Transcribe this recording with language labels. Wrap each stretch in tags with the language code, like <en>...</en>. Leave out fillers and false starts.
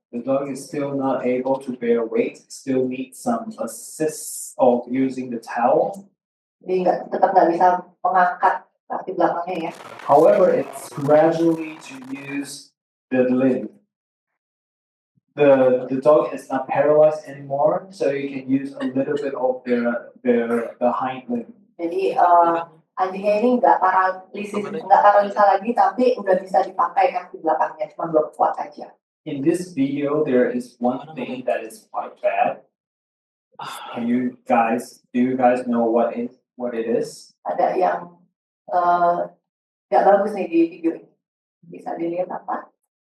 <en>The dog is still not able to bear weight, still needs some assist of using the towel.</en> <id>Jadi tetap nggak bisa mengangkat kaki belakangnya ya.</id> <en>However, it's gradually to use the limb. The dog is not paralyzed anymore, so you can use a little bit of the hind limb.</en> <id>Jadi anjingnya ini nggak paralisa lagi, tapi udah bisa dipakai kaki belakangnya, cuma belum kuat aja.</id> <en>In this video, there is one thing that is quite bad. Do you guys know what it is?</en> <id>Ada yang nggak bagus nih di video ini. Bisa dilihat apa?</id>